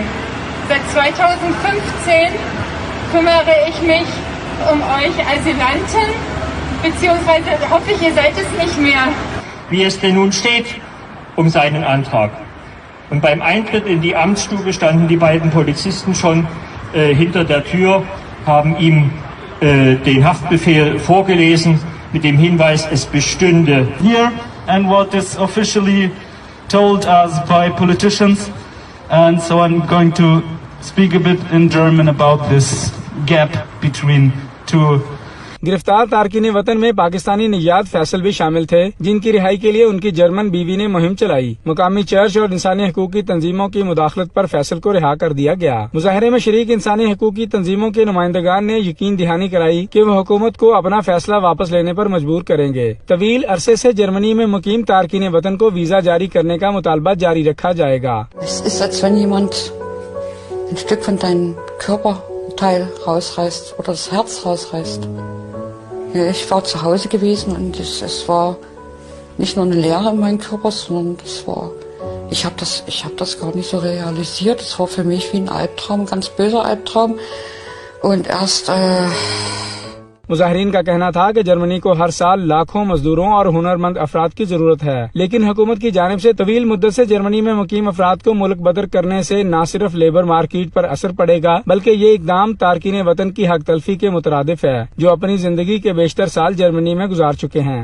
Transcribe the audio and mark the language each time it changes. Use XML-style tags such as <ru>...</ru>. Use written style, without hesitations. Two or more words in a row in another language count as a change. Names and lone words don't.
<de>Seit 2015 kümmere ich mich um euch Asylanten, beziehungsweise hoffe ich, ihr seid es nicht mehr. Wie es denn nun steht um seinen Antrag. Und beim Eintritt in die Amtsstube standen die beiden Polizisten schon hinter der Tür, haben ihm den Haftbefehl vorgelesen mit dem Hinweis, es bestünde</de> <en>here and what is officially told us by politicians, and so I'm going to speak a bit in German about this gap between two.</en> <ur>گرفتار تارکین وطن میں پاکستانی نجات فیصل بھی شامل تھے، جن کی رہائی کے لیے ان کی جرمن بیوی نے مہم چلائی. مقامی چرچ اور انسانی حقوق کی تنظیموں کی مداخلت پر فیصل کو رہا کر دیا گیا. مظاہرے میں شریک انسانی حقوق کی تنظیموں کے نمائندگان نے یقین دہانی کرائی کہ وہ حکومت کو اپنا فیصلہ واپس لینے پر مجبور کریں گے. طویل عرصے سے جرمنی میں مقیم تارکین وطن کو ویزا جاری کرنے کا مطالبہ جاری رکھا جائے گا.</ur> <de>Ich war zu Hause gewesen und es war nicht nur eine Leere in meinem Körper, sondern ich habe das gar nicht so realisiert. Es war für mich wie ein Albtraum, ein ganz böser Albtraum. Und erst</de> <ur>مظاہرین کا کہنا تھا کہ جرمنی کو ہر سال لاکھوں مزدوروں اور ہنرمند افراد کی ضرورت ہے، لیکن حکومت کی جانب سے طویل مدت سے جرمنی میں مقیم افراد کو ملک بدر کرنے سے نہ صرف</ur> <en>labor market</en> <ur>پر اثر پڑے گا، بلکہ یہ اقدام تارکین وطن کی حق تلفی کے مترادف ہے، جو اپنی زندگی کے بیشتر سال جرمنی میں گزار چکے ہیں.</ur>